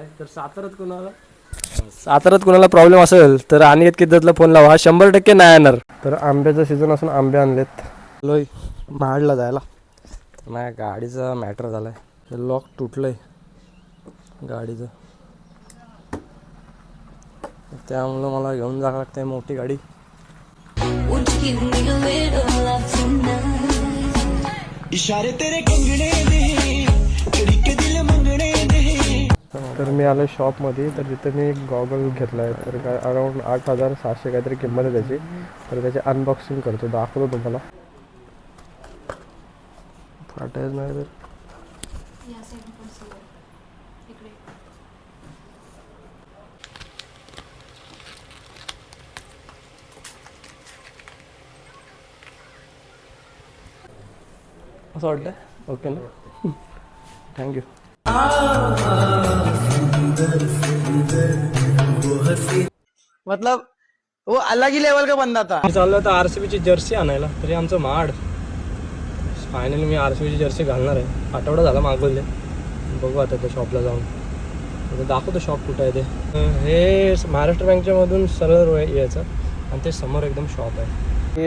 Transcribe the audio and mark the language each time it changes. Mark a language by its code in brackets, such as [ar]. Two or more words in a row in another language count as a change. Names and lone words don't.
[mr] तर साताऱ्यात कुणाला प्रॉब्लेम असेल तर आणि किद्दतला फोन लावा, 100% नाही येणार. तर आंब्याचं सीझन असून आंबे आणलेत. लोय महाडला जायला. तर माझ्या गाडीचा मॅटर झालाय, लॉक तुटलंय गाडीचं, त्यामुळं मला घेऊन जावं लागतंय मोठी गाडी. [pa] ਇਸ਼ਾਰੇ ਤੇਰੇ ਕੰਗਣੇ ਦੇ, ਕੇ ਦਿਲ ਮੰਗਣੇ ਦੇ. [mr] तर मी आलो शॉपमध्ये. तर तिथे मी एक गॉगल घेतला आहे. तर काय अराऊंड 8,700 काहीतरी किंमत आहे त्याची. तर त्याची अनबॉक्सिंग करतो, दाखवतो तुम्हाला. फाटायच नाही तर असं वाटतं. [en] okay na, thank you. [hi] मतलब वो अलग ही लेवल का बंदा था. [mr] मी चाललो आता RCBची जर्सी आणायला. तरी आमचं महाड फायनली मी RCBची जर्सी घालणार आहे. आठवडा झाला मागवले. बघू आता त्या शॉपला जाऊन. आता दाखवतो शॉप कुठं आहे ते. हे महाराष्ट्र बँकच्या मधून सरळ यायचं आणि ते समोर एकदम शॉप आहे.